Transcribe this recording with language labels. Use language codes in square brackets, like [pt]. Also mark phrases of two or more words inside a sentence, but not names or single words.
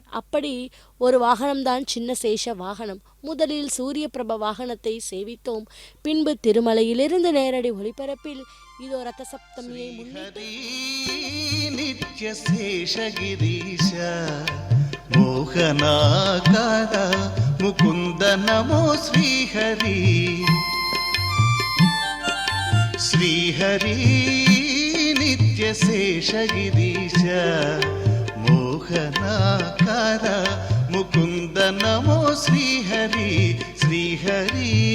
[ta] அப்படி ஒரு வாகனம்தான் சின்ன சேஷ வாகனம். முதலில் சூரிய பிரப வாகனத்தை சேவித்தோம். பின்பு திருமலையிலிருந்து நேரடி ஒளிபரப்பில் இதோ ரத்த சப்தமியை முன்னிட்டு [te] నిత్య శేషగిరీశ మోహనాకార ముకుంద నమో శ్రీహరి శ్రీహరి నిత్యశేషగిరీశ మోహనాకార ముకుంద నమో శ్రీహరి శ్రీహరి